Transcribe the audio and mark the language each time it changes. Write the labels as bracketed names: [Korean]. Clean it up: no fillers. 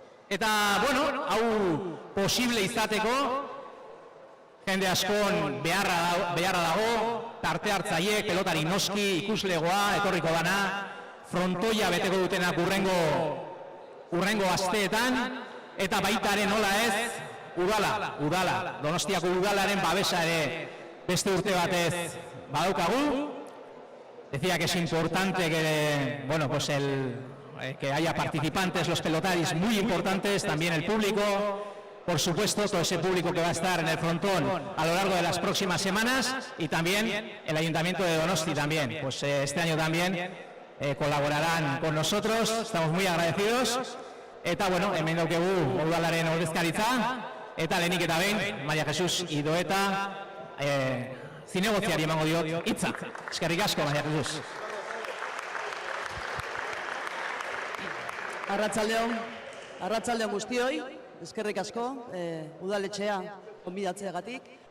[Basque] Eta, bueno, hau posible izateko, jende askon beharra dago, parte hartzaiek, pelotari noski, ikuslegoa, etorriko dana, frontoia beteko dutenak urrengo asteetan, eta baitaren nola ez, udala, Donostiako udalaren babesa ere beste urte batez badaukagu. [Spanish] Decía que es importante que, bueno, pues que haya participantes, los pelotaris muy importantes, también el público, por supuesto, todo ese público que va a estar en el frontón a lo largo de las próximas semanas, y también el Ayuntamiento de Donosti también, pues este año también colaborarán con nosotros, estamos muy agradecidos. [Basque] Eta, bueno, hemen daukegu udalaren ordezkaritza, eta lehenik eta behin, Maria Jesus Idoeta, zinegoziari emango diot hitza. Eskerrik asko, Maria Jesus. Arratsaldeon guztioi, eskerrik asko, udaletxea gonbidatzeagatik.